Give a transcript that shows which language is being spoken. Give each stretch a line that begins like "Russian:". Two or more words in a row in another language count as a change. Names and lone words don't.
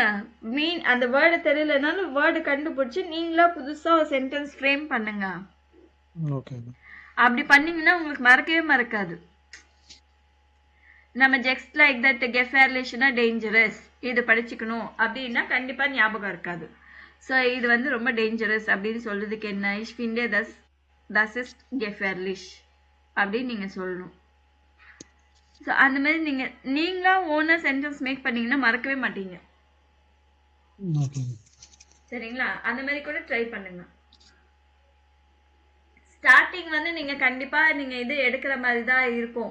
Tamil: அந்த வேர்டு தெரியலனாலும் வேர்டு கண்டுபிடிச்சு நீங்களா புதுசா ஒரு சென்டென்ஸ் ஃப்ரேம் பண்ணுங்க. ஓகே அப்படி பண்ணீங்கன்னா உங்களுக்கு மறக்கவே மறக்காது. நம்ம ஜஸ்ட் லைக் தட் கெஃபேர்லிஷ்னா டேஞ்சரஸ் இது படிச்சுக்கணும் அப்படின்னா கண்டிப்பா ஞாபகம் இருக்காது. ஸோ இது வந்து ரொம்ப டேஞ்சரஸ் அப்படின்னு சொல்றதுக்கு என்ன,
German: ich finde das ist gefährlich
Tamil: அப்படின்னு நீங்க சொல்லணும். ஸோ அந்த மாதிரி நீங்களா ஓனா சென்டென்ஸ் மேக் பண்ணீங்கன்னா மறக்கவே மாட்டீங்க. ஓகே சரிங்களா, அந்த மாதிரி கூட ட்ரை பண்ணுங்க. ஸ்டார்டிங் வந்து நீங்க கண்டிப்பா நீங்க இது எடுக்கிற மாதிரி தான் இருக்கும்.